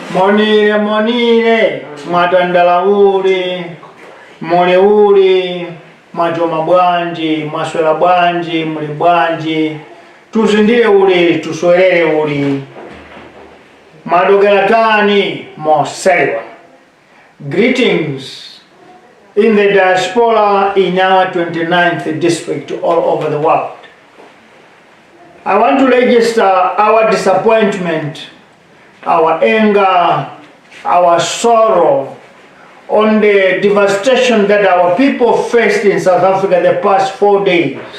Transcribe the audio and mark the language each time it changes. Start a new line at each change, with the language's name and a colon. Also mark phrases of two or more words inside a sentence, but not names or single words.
Tumbuka: Monire monire mwatandala uli muli uli
Nyanja: mwachoma bwanji mwaswera bwanji muli bwanji tuzindire uli tuswerere uli madogera tani moselewa.
English: Greetings in the diaspora in our 29th district all over the world. I want to register our disappointment, our anger, our sorrow on the devastation that our people faced in South Africa the past 4 days.